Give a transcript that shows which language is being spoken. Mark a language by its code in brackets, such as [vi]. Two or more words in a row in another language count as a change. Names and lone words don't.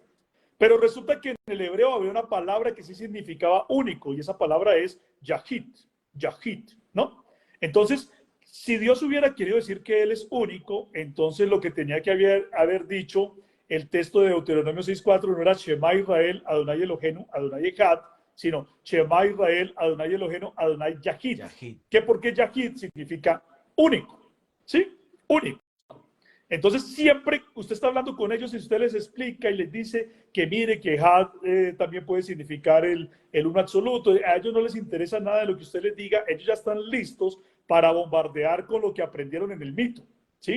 [es] Pero resulta que en el hebreo había una palabra que sí significaba único, y esa palabra es Yahid, ¿no? Entonces, si Dios hubiera querido decir que Él es único, entonces lo que tenía que haber dicho el texto de Deuteronomio 6:4 no era [he] שמע ישראל, אדוני אלוהינו, אדוני אחד, [es] sino [he] שמע ישראל, אדוני אלוהינו, אדוני יחיד. [es] Yahid. ¿Qué? Porque Yahid significa único, ¿sí? Único. Entonces, siempre usted está hablando con ellos y usted les explica y les dice que mire, que Had también puede significar el uno absoluto. A ellos no les interesa nada de lo que usted les diga. Ellos ya están listos para bombardear con lo que aprendieron en el mito, ¿sí?